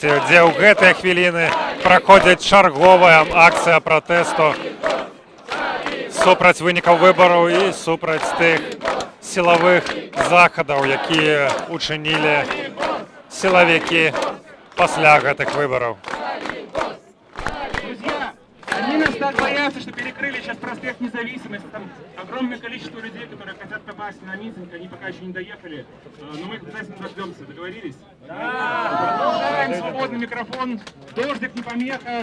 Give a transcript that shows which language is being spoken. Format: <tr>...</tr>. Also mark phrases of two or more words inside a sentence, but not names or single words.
<be>дзе ў гэтыя хвіліны праходзіць чарговая акцыя пратэсту супраць вынікаў выбараў і супраць тых сілавых захадаў, якія учынілі сілавікі пасля гэтых выбараў.</be> <ru>Они нас так боятся, что перекрыли сейчас проспект Независимости. Там огромное количество людей, которые хотят попасть на митинг, они пока еще не доехали. Но мы их обязательно дождемся. Договорились? Да! Продолжаем. Свободный микрофон. Дождик не помеха.</ru>